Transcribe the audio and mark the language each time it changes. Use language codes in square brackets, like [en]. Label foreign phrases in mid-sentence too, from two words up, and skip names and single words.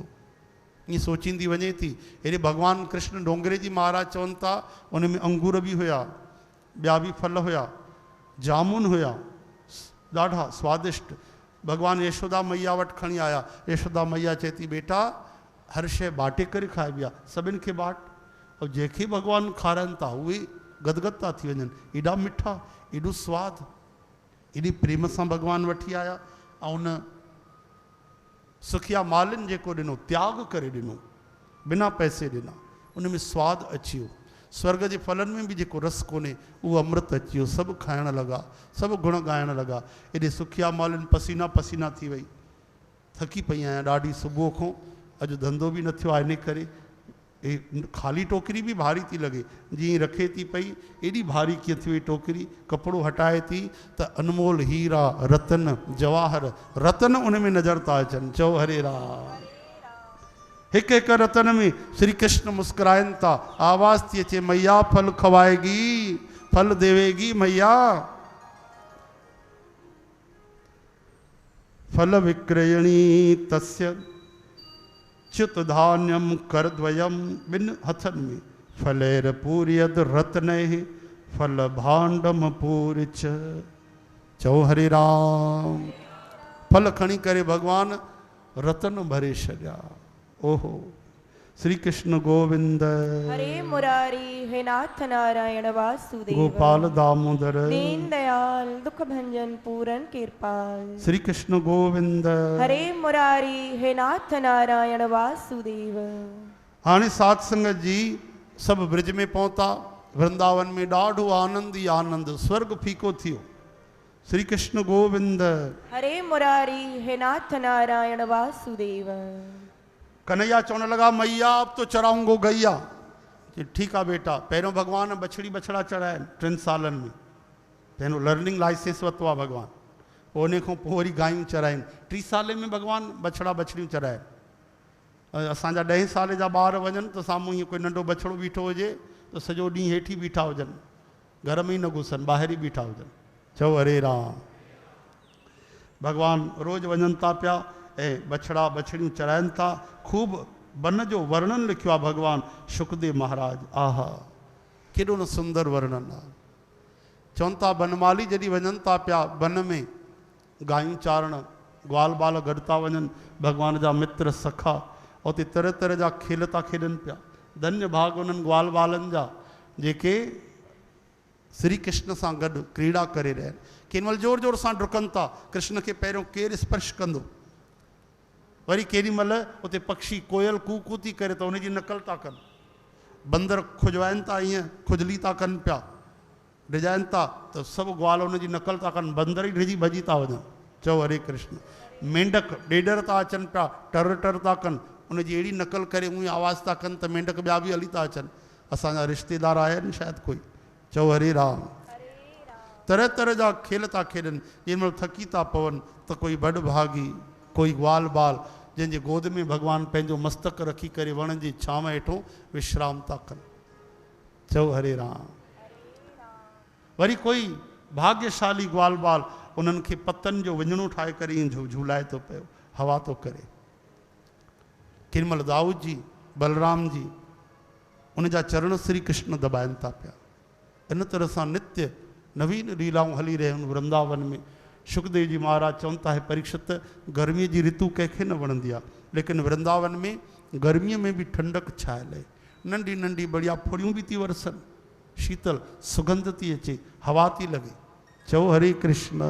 [sd] ईअं सोचींदी वञे थी। हेॾे भॻवानु कृष्ण डोंगरे जी महाराज चवनि था, उन में अंगूर बि हुया, ॿिया बि फल हुया, जामुन हुया, ॾाढा स्वादिष्ट। भगवान यशोदा मैया वटि खणी आया। यशोदा मैया चए थी बेटा हर शइ बाटे करे खाइबी आहे, सभिनि खे बाट। और जंहिंखे भगवान खाराइनि था उहे गदगद था थी वञनि, एॾा मिठा, एॾो स्वादु, एॾी प्रेम सां भगवान वठी आया। ऐं उन सुखिया मालिन जेको ॾिनो, त्याग करे ॾिनो, बिना पैसे ॾिना, उन में स्वादु अची वियो। स्वर्ग जे फलनि में बि जेको रस कोन्हे उहो अमृत अची वियो। सभु खाइण लॻा, सभु गुण ॻाइण लॻा। एॾे सुखिया मालिन पसीना पसीना थी वई, थकी पई आहियां ॾाढी सुबुह खां, अॼु धंधो बि न थियो आहे, इन करे खाली टोकरी बि भारी थी लॻे। जीअं रखे थी पई, एॾी भारी कीअं थी वई टोकरी, कपिड़ो हटाए थी त अनमोल हीरा रतन जवाहर रतन उन में नज़र था अचनि। चओ हरे राम। हिकु हिकु रतन में श्री कृष्ण मुस्कुराइनि था। आवाज़ थी अचे, [hi] मैया फल खवाएगी, फल देवेगी मैया। [sa] फल विक्रयणी तस्य च्युत धान्यम करद्वयम, बिन हथन में फलेर पूर्यद रत्ने फल भांडम पूरिच। [sd] चओ हरे राम। फल खणी करे भगवान रतन भरे छॾिया। ओहो, [hi] श्री कृष्ण गोविंद हरे मुरारी, हे नाथ नारायण वासुदेव, गोपाल दामोदर दीन दयाल दुख भंजन पूरन कृपाल। श्री कृष्ण गोविंद हरे मुरारी, हे नाथ नारायण वासुदेव। [sd] हाणे साध संगत जी सभु ब्रिज में पहुता। वृंदावन में ॾाढो आनंद ई आनंद, स्वर्ग फीको थियो। [hi] श्री कृष्ण गोविंद हरे मुरारी, हे नाथ नारायण वासुदेव। [sd] कन्हैया चवण लगा, [hi] मैया अब तो चराऊंगो गैया। ठीक है बेटा, [sd] पहिरों भगवान बछड़ी बछड़ा चढ़ाइनि 3 सालनि में, पहिरों [en] learning license [sd] वरितो आहे भगवान। पोइ उन खां पोइ वरी गायूं चराइनि। 3 साल में भगवान बछड़ा बछड़ियूं चराइनि। असांजा 10 साल जा ॿार वञनि त साम्हूं हीअं कोई नंढो बछड़ो बीठो हुजे त सॼो ॾींहुं हेठि ई बीठा हुजनि, घर में ई न घुसनि, ॿाहिरि ई बीठा हुजनि। चओ हरे राम। भगवान रोज़ वञनि था पिया ऐं बछड़ा बछड़ियूं चराइनि था। खूब वन जो वर्णन लिखियो आहे भगवान शुकदेव महाराज। आहा, केॾो न सुंदर वर्णन आहे। चवनि था बनमाली जॾहिं वञनि था पिया वन में गायूं चारण, ग्वाल बाल गॾु था वञनि, भगवान जा मित्र सखा उते तरह तरह जा खेल था खेॾनि पिया। धन्य भाग उन्हनि ग्वाल बालनि जा जेके श्री कृष्ण सां गॾु क्रीड़ा करे रहिया आहिनि। केॾी महिल ज़ोर ज़ोर सां डुकनि था, कृष्ण खे पहिरियों केरु स्पर्श कंदो। वरी केॾी महिल उते पक्षी कोयल कू कू थी करे त उनजी नकल था कनि। बंदर खुजवाइनि था, ईअं खुजली था कनि पिया, डिॼाइनि था त सभु ग्वाल उनजी नकल था कनि, बंदर ई डिॼी भॼी था वञनि। चओ हरे कृष्ण। मेंढक ॾेडर था अचनि पिया, टर टर था कनि, उनजी अहिड़ी नकल करे उहे आवाज़ था कनि त मेंढक ॿिया बि हली था अचनि। असांजा रिश्तेदार आया आहिनि शायदि कोई। चओ हरे राम। तरह तरह जा खेल था खेॾनि। जेमहिल थकी था पवनि त कोई बॾभागी, कोई ग्वाल बाल जंहिंजे गोद में भगवान पंहिंजो मस्तक रखी करे वण जी छांव हेठों विश्राम था कनि। चओ हरे राम। वरी कोई भाग्यशाली ग्वाल बाल उन्हनि खे पतनि जो विञणो ठाहे करे ईअं झूलाए थो पियो, हवा थो करे। केॾीमहिल दाऊद जी, बलराम जी, उन जा चरण श्री कृष्ण दबाइनि था पिया। इन तरह सां नित्य नवीन लीलाऊं हली रहियूं वृंदावन में। शुकदेव जी महाराज चवनि था, है परीक्षित, गर्मीअ जी ऋतु कंहिंखे न वणंदी आहे, लेकिन वृंदावन में गर्मीअ में बि ठंडक छायल आहे। नंढी नंढी बढ़िया फुड़ियूं बि थी वरसनि, शीतल सुगंध थी अचे, हवा थी लॻे। चओ हरे कृष्ण।